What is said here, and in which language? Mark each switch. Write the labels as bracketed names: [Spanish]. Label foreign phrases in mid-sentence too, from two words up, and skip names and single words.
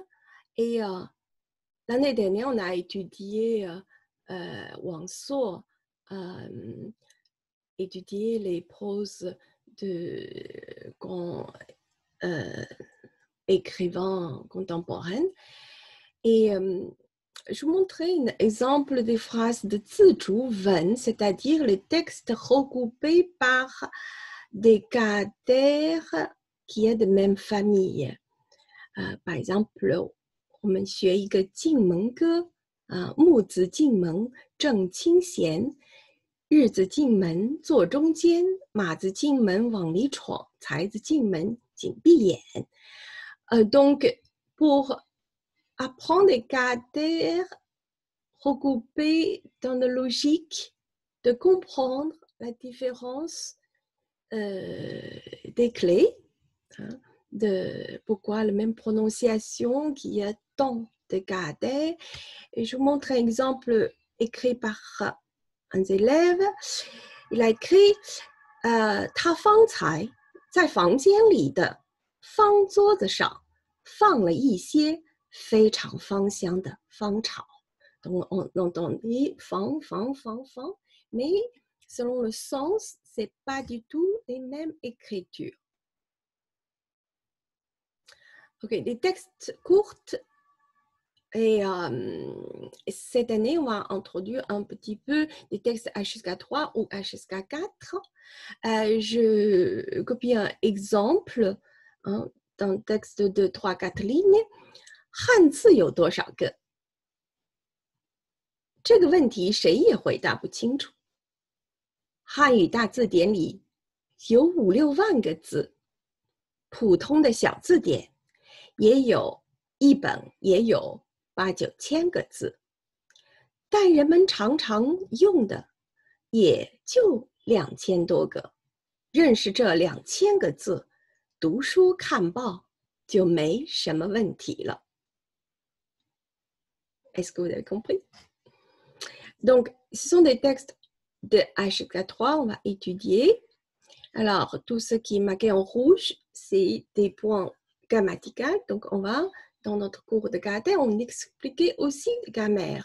[French] Et l'année dernière, on a étudié Wang Suo, étudié les proses de grands écrivains contemporains. Et je vous montrais un exemple des phrases de Zizhu Wen, c'est-à-dire les textes regroupés par des caractères qui est de même famille. Par exemple, [Chinese] 我们学一个进门歌，木子进门正清闲，日子进门坐中间，马子进门往里闯，才子进门紧闭眼。 [French] Donc, pour apprendre des caractères regroupés dans la logique, de comprendre la différence des clés, hein, de pourquoi la même prononciation qu'il y a tant de caractères. Et je vous montre un exemple écrit par un élève. Il a écrit [Chinese] 他方才在房间里的方桌子上放了一些非常芳香的芳草。 [French] Donc, on dit fang, mais selon le sens, ce n'est pas du tout les mêmes écritures. Ok, des textes courts. Et cette année, on va introduire un petit peu des textes H jusqu'à 3 ou H jusqu'à 4. Je copie un exemple d'un texte de 3-4 lignes. [Chinese] 汉字有多少个？这个问题谁也回答不清楚。汉语大字典里有5-6万个字，普通的小字典也有一本，也有8-9千个字，但人们常常用的也就2000多个。认识这2000个字，读书看报就没什么问题了。 [French] Est-ce que vous avez compris? Donc, ce sont des textes de H4, on va étudier. Alors, tout ce qui est marqué en rouge, c'est des points grammaticaux. Donc, on va, dans notre cours de caractère, on expliquait aussi la grammaire.